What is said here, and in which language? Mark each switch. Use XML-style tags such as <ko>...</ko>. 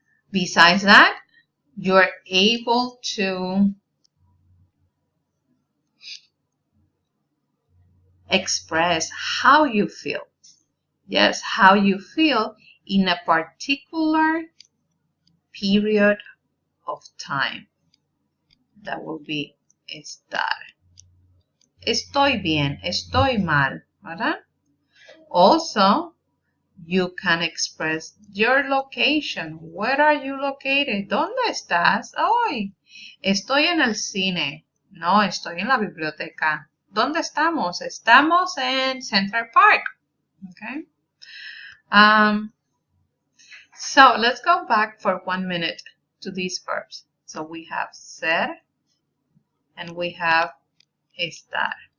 <en>Besides that, you're able to express how you feel. Yes, how you feel in a particular period of time. That will be estar.</en> <es>Estoy bien, estoy mal, ¿verdad?</es> <en>Also, you can express your location. Where are you located?</en> <es>¿Dónde estás hoy? Estoy en el cine. No, estoy en la biblioteca. ¿Dónde estamos? Estamos en Central Park. Okay.</es> <en>So let's go back for 1 minute to these verbs. So we have ser and we have estar.</en>